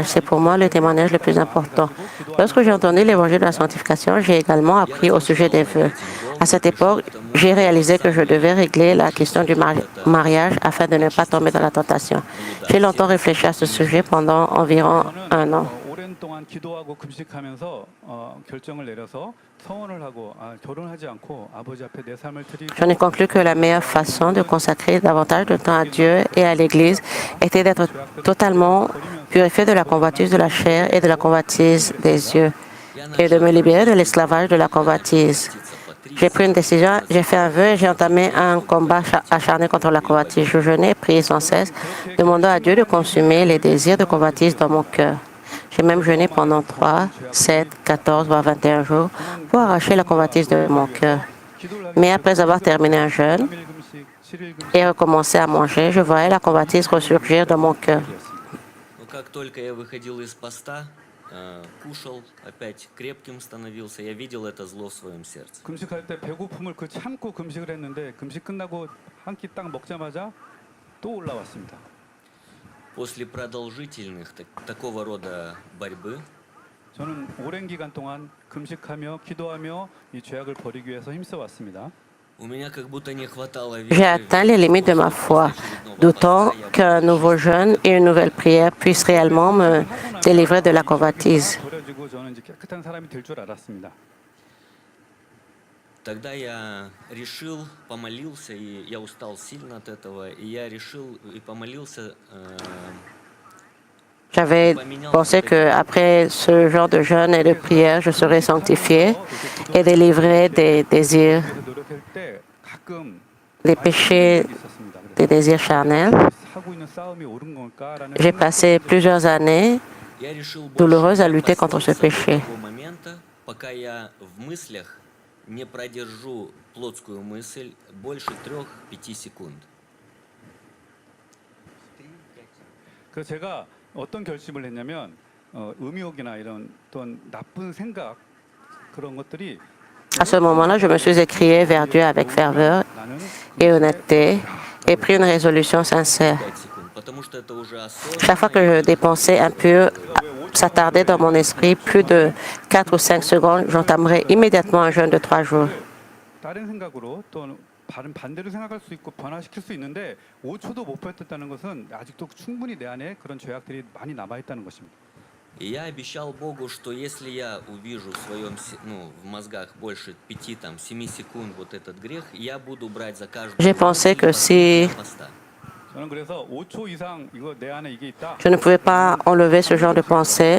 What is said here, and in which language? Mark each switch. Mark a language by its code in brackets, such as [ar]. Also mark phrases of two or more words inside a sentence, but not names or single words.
[fr] C'est pour moi le témoignage le plus important. Lorsque j'ai entendu l'évangile de la sanctification, j'ai également appris au sujet des vœux. À cette époque, j'ai réalisé que je devais régler la question du mariage afin de ne pas tomber dans la tentation. J'ai longtemps réfléchi à ce sujet pendant environ un an. [ko] 오랜 동안 기도하고 금식하면서 결정을 내려서 서원을 하고 결혼하지 않고 아버지 앞에 내 삶을 드리고 [fr] J'en ai conclu que la meilleure façon de consacrer davantage de temps à Dieu et à l'Église était d'être totalement purifié de la convoitise de la chair et de la convoitise des yeux et de me libérer de l'esclavage de la convoitise. J'ai pris une décision, j'ai fait un vœu et j'ai entamé un combat acharné contre la convoitise. Je jeûnais et priais sans cesse, demandant à Dieu de consumer les désirs de convoitise dans mon cœur. J'ai même jeûné pendant 3, 7, 14, voire 21 jours pour arracher la convoitise de mon cœur. Mais après avoir terminé un jeûne et recommencé à manger, je voyais la convoitise ressurgir dans mon cœur. [ru] Но как только я выходил из поста, кушал, опять крепким становился, я видел это зло в своем сердце. [ko] 금식할 때 배고픔을 참고 금식을 했는데 금식 끝나고 한 끼 딱 먹자마자 또 올라왔습니다. [ru] После продолжительных такого рода борьбы [ko] 저는 오랜 기간 동안 금식하며 기도하며 이 죄악을 버리기 위해서 힘써 왔습니다. [ru] у меня как будто не хватало [fr] J'ai atteint les limites de ma foi, d'autant qu'un nouveau jeûne et une nouvelle prière puissent réellement me délivrer de la convoitise. [ko] 버려지고 저는 이제 깨끗한 사람이 될 줄 알았습니다. [ru] Тогда я решил, помолился, и я устал сильно от этого, и я решил и помолился. [fr] J'avais pensé qu'après ce genre de jeûne et de prière, je serais sanctifié et délivré des désirs, [ko] 그래서 노력할 때 가끔 [fr] des péchés, [ko] 있었습니다. [fr] des désirs charnels. [ko] 하고 있는 싸움이 옳은 걸까라는 [fr] J'ai passé plusieurs années [ru] Я решил [fr] douloureuses à [ru] больше [fr] lutter contre ce [ru] поститься до [fr] péché. [ru] того момента, пока я в мыслях не продержу плотскую мысль больше 3-5 секунд. [ko] 그래서 제가 어떤 결심을 했냐면 음욕이나 이런 어떤 나쁜 생각 그런 것들이 [fr] À ce moment-là, je me suis écrié vers Dieu avec ferveur [ko] 나는 [fr] et honnêteté et pris une résolution sincère. [ru] 5 секунд, потому что это уже [fr] Chaque fois que je dépensais un peu, s'attardait dans mon esprit plus de 4 ou 5 secondes, j'entamerais immédiatement un jeûne de 3 jours. [ko] 다른 생각으로 또 다른 반대로 생각할 수 있고 변화시킬 수 있는데 5초도 못 버텼다는 것은 아직도 충분히 내 안에 그런 죄악들이 많이 남아 있다는 것입니다. [ru] И я обещал Богу, что если я увижу в своем, в мозгах больше 5-7 секунд вот этот грех, я буду брать за каждую [fr] J'ai pensé que si [ko] 저는 그래서 5초 이상 이거 내 안에 이게 있다 [fr] je ne pouvais pas enlever ce genre de pensée